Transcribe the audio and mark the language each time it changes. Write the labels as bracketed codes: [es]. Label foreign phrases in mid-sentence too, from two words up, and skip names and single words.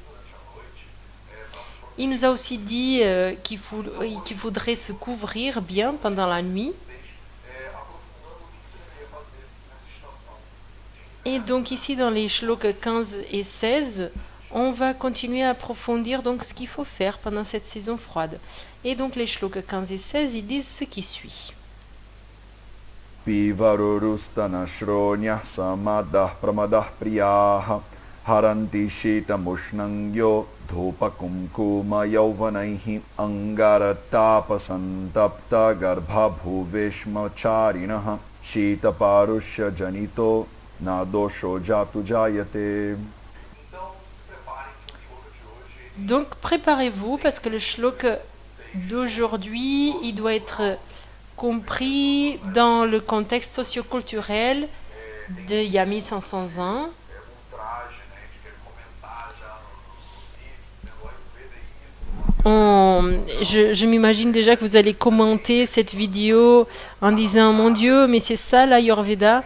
[fr] Il nous a aussi dit qu'il faudrait se couvrir bien pendant la nuit. Et donc ici dans les shlokas 15 et 16, on va continuer à approfondir donc ce qu'il faut faire pendant cette saison froide. Et donc les shlokas 15 et 16, ils disent ce qui suit. [sa] Pivarurustana shronya samadah pramadah priyaha haranti shetamushnangyo dhopakumkuma yauvanaihi angaratapasantapta garbha bhuveshmacharinaha shetaparusha janito nadosho jatu jayate. [fr] Donc préparez-vous parce que le shlok d'aujourd'hui, il doit être compris dans le contexte socioculturel de il y a 1500 ans. Je m'imagine déjà que vous allez commenter cette vidéo en disant « Mon Dieu, mais c'est ça l'Ayurveda ».